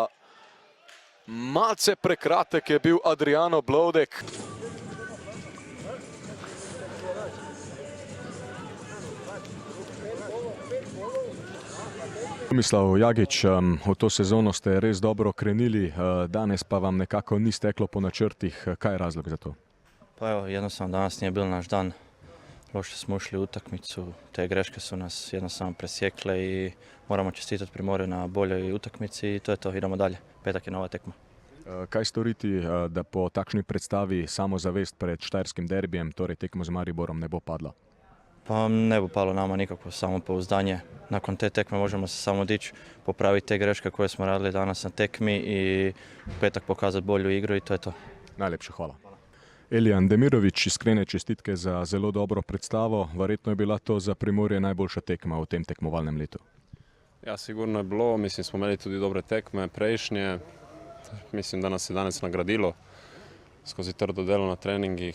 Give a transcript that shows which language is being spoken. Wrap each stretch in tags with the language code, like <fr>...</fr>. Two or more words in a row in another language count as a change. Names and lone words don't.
<sl>Malce prekratek je bil Adrijano Blodek. Tomislav Jagič, v to sezono ste res dobro krenili, danes pa vam nekako ni steklo po načrtih. Kaj je razlog za to?</sl> <hr>Pa evo, jednostavno danas nije bil naš dan. Loše smo ušli u utakmicu, te greške su nas jednostavno presjekle i moramo čestitati Primorju na boljoj utakmici i to je to, idemo dalje. Petak je nova tekma.</hr> <sl>Kaj storiti, da po takšni predstavi samozavest pred štajerskim derbijem, torej tekmo z Mariborom, ne bo padla?</sl> <hr>Pa ne bo palo nama nikakvo samopouzdanje. Nakon te tekme možemo se samo dići, popraviti te greške koje smo radili danas na tekmi i u petak pokazati bolju igru i to je to.</hr> <sl>Najlepše hvala. Elijan Demirovič, iskrene čestitke za zelo dobro predstavo. Verjetno je bila to za Primorje najboljša tekma v tem tekmovalnem letu. Ja, sigurno je bilo. Mislim, smo imeli tudi dobre tekme prejšnje. Mislim, da nas je danes nagradilo skozi trdo delo na treningih.</sl>